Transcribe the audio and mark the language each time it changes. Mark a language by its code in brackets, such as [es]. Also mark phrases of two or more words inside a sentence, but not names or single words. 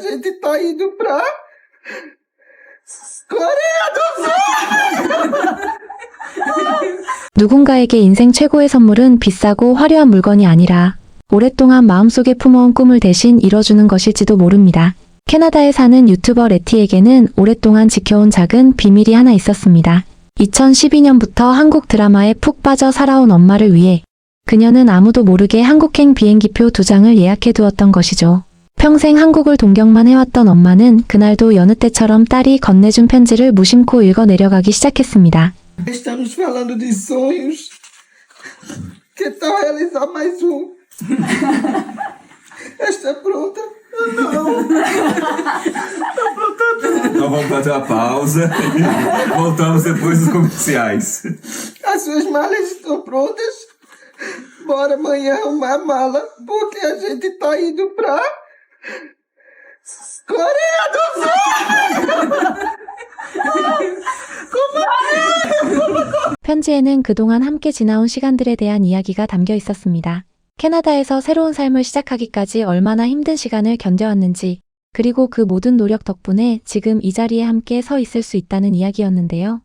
[pt] gente tá indo pra Coreia do Sul! [ko] 누군가에게 인생 최고의 선물은 비싸고 화려한 물건이 아니라 오랫동안 마음속에 품어온 꿈을 대신 이뤄주는 것일지도 모릅니다. 캐나다에 사는 유튜버 레티에게는 오랫동안 지켜온 작은 비밀이 하나 있었습니다. 2012년부터 한국 드라마에 푹 빠져 살아온 엄마를 위해 그녀는 아무도 모르게 한국행 비행기표 2장을 예약해 두었던 것이죠. 평생 한국을 동경만 해왔던 엄마는 그날도 여느 때처럼 딸이 건네준 편지를 무심코 읽어 내려가기 시작했습니다. [pt] Estamos falando de sonhos. Que tal realizar mais um? Está pronta? Não. Então vamos fazer uma pausa. Voltamos depois dos comerciais. As suas malas estão prontas? Bora amanhã arrumar a mala, porque a gente tá indo pra Coreia do Sul! [ko] 편지에는 그동안 함께 지나온 시간들에 대한 이야기가 담겨 있었습니다. 캐나다에서 새로운 삶을 시작하기까지 얼마나 힘든 시간을 견뎌왔는지, 그리고 그 모든 노력 덕분에 지금 이 자리에 함께 서 있을 수 있다는 이야기였는데요.